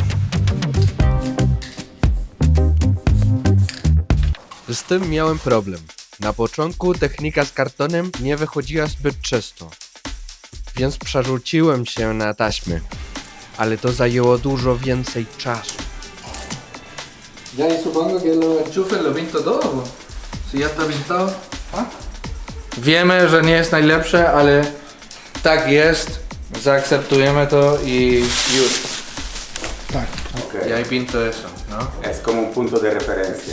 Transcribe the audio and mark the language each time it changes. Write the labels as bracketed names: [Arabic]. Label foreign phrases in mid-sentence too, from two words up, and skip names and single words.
[Polish] Z tym miałem problem. Na początku technika z kartonem nie wychodziła zbyt często, więc przerzuciłem się na taśmę, ale to zajęło dużo więcej czasu. [Spanish] Ya, y supongo que los enchufes lo pinto todo. Si ya está pintado. [Polish] Wiemy, że nie jest najlepsze, ale tak jest. Zaakceptujemy to i już. Tak. Ok. [Spanish] Ja i pinto eso, no? Es como un punto de referencia.